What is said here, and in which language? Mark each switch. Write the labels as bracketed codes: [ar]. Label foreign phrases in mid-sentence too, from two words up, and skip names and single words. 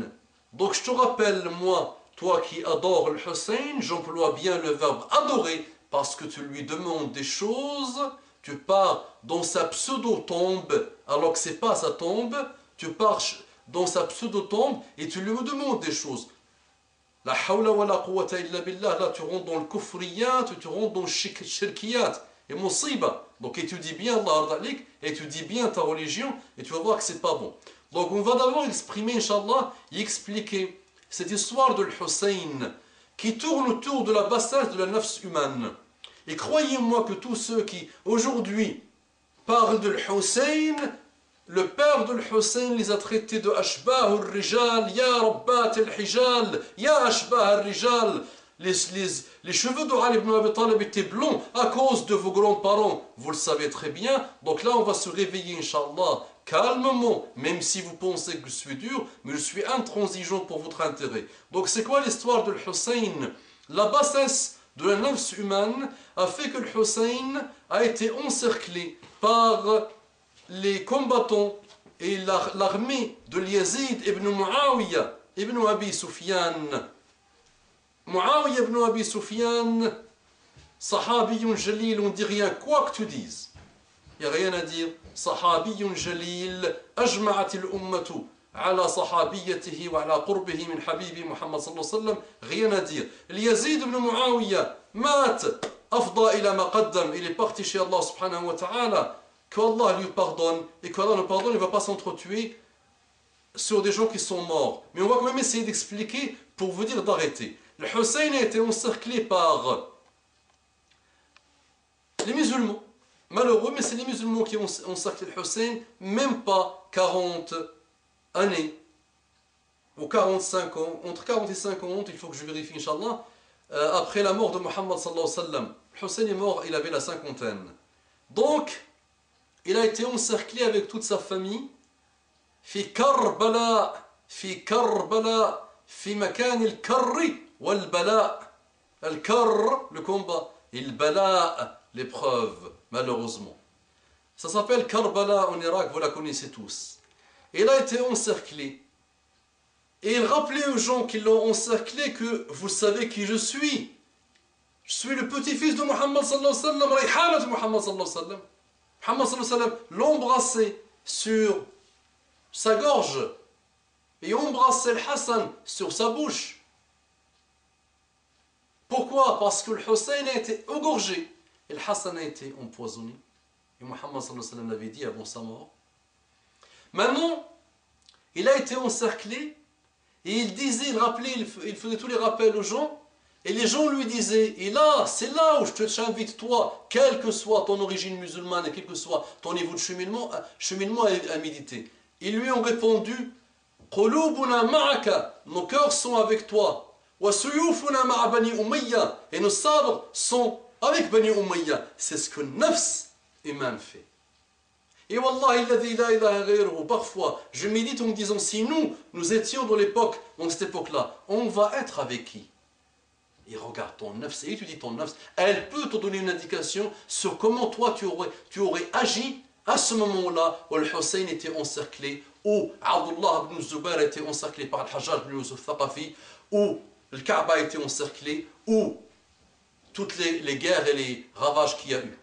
[fr] Donc je te rappelle, moi, toi qui adores le Hussein, j'emploie bien le verbe adorer, parce que tu lui demandes des choses, tu pars dans sa pseudo-tombe, alors que ce n'est pas sa tombe, tu pars dans sa pseudo-tombe et tu lui demandes des choses. [ar] لا حول ولا قوة إلا بالله, [fr] là tu rentres dans le kufriyat, tu rentres dans le shirkiyat, et musiba. Donc étudie bien Allah, étudie bien ta religion, et tu vas voir que c'est pas bon. Donc on va d'abord exprimer, Inch'Allah, et expliquer cette histoire de Hussein, qui tourne autour de la bassesse de la nafs humaine. Et croyez-moi que tous ceux qui aujourd'hui parlent de Hussein, le père de Hussein les a traités de [ar] أشباه الرجال يا ربات الحجال يا أشباه الرجال. [fr] Les cheveux de Ali ibn Abi Talib étaient blonds à cause de vos grands-parents. Vous le savez très bien. Donc là, on va se réveiller, Inch'Allah, calmement, même si vous pensez que je suis dur, mais je suis intransigeant pour votre intérêt. Donc c'est quoi l'histoire de Hussein? La bassesse de la nafs humaine a fait que le Hussein a été encerclé par les combattants et l'armée de Yazid ibn Muawiyah ibn Abi Sufyan. [ar] معاوية بن أبي سفيان صحابي جليل, [fr] on dit rien, quoi que tu dises. Il n'y a rien à dire. [ar] صحابي جليل أجمعت الأمة على صحابيته وعلى قربه من حبيبي محمد صلى الله عليه وسلم. [fr] Rien à dire. [ar] يزيد بن معاوية مات أفضى إلى ما قدم, [fr] il est parti chez Allah [ar] سبحانه وتعالى. [fr] Que Allah lui pardonne, et qu'Allah nous pardonne, il ne va pas s'entretuer sur des gens qui sont morts. Mais on va quand même essayer d'expliquer pour vous dire d'arrêter. Le Hussein a été encerclé par les musulmans. Malheureux, mais c'est les musulmans qui ont encerclé le Hussein, même pas 40 années, ou 45 ans, entre 40 et 50, il faut que je vérifie, Inch'Allah, après la mort de Muhammad [ar] صلى الله عليه وسلم. [fr] Le Hussein est mort, il avait la cinquantaine. Donc, il a été encerclé avec toute sa famille, [ar] في كربلاء في كربلاء في مكان الكر والبلاء. الكر, [fr] le combat, et le bala, l'épreuve, malheureusement. Ça s'appelle Karbala en Irak, vous la connaissez tous. Il a été encerclé. Et il rappelait aux gens qui l'ont encerclé que vous savez qui je suis. Je suis le petit-fils de Muhammad [ar] صلى الله عليه وسلم, [fr] Rayhana de Muhammad [ar] صلى الله عليه وسلم. [fr] Muhammad [ar] صلى الله عليه وسلم [fr] l'embrassait sur sa gorge et embrassait le Hassan sur sa bouche. Pourquoi? Parce que le Hussein a été égorgé et le Hassan a été empoisonné. Et Muhammad [ar] صلى الله عليه وسلم [fr] l'avait dit avant sa mort. Maintenant, il a été encerclé et il disait, il rappelait, il faisait tous les rappels aux gens. Et les gens lui disaient, et là, c'est là où je t'invite, toi, quelle que soit ton origine musulmane et quel que soit ton niveau de cheminement à méditer. Ils lui ont répondu, [ar] قلوبنا معك, [fr] nos cœurs sont avec toi. [ar] وسيوفنا مع بني أمية, [fr] et nos sabres sont avec Bani Umayya. C'est ce que Nafs humain fait. [ar] Et والله الذي لا إله غيره, [fr] parfois, je médite en me disant, si nous étions dans cette époque-là, on va être avec qui? Et regarde ton nafs, et étudie ton nafs, elle peut te donner une indication sur comment toi tu aurais agi à ce moment-là où le Hussein était encerclé, où Abdullah ibn Zubayr était encerclé par le Hajjaj ibn Yusuf Thaqafi, où le Kaaba a été encerclé, où toutes les guerres et les ravages qu'il y a eu.